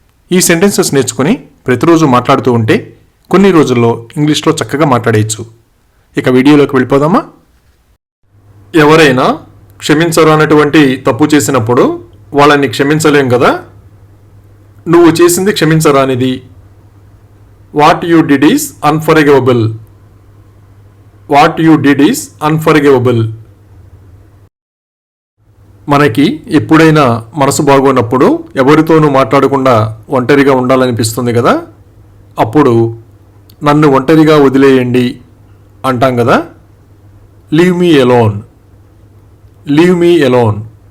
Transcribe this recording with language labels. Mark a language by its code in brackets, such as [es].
[te] ఈ సెంటెన్సెస్ నేర్చుకుని ప్రతిరోజు మాట్లాడుతూ ఉంటే కొన్ని రోజుల్లో ఇంగ్లీష్లో చక్కగా మాట్లాడేయచ్చు. ఇక వీడియోలోకి వెళ్ళిపోదామా? ఎవరైనా క్షమించరానటువంటి తప్పు చేసినప్పుడు వాళ్ళని క్షమించలేం కదా. నువ్వు చేసింది క్షమించరానిది. [en] What you did is unforgivable. What you did is unforgivable. [te] మనకి ఎప్పుడైనా మనసు బాగోనప్పుడు ఎవరితోనూ మాట్లాడకుండా ఒంటరిగా ఉండాలనిపిస్తుంది కదా. అప్పుడు నన్ను ఒంటరిగా వదిలేయండి అంటాం కదా. [en] Leave me alone. Leave me alone.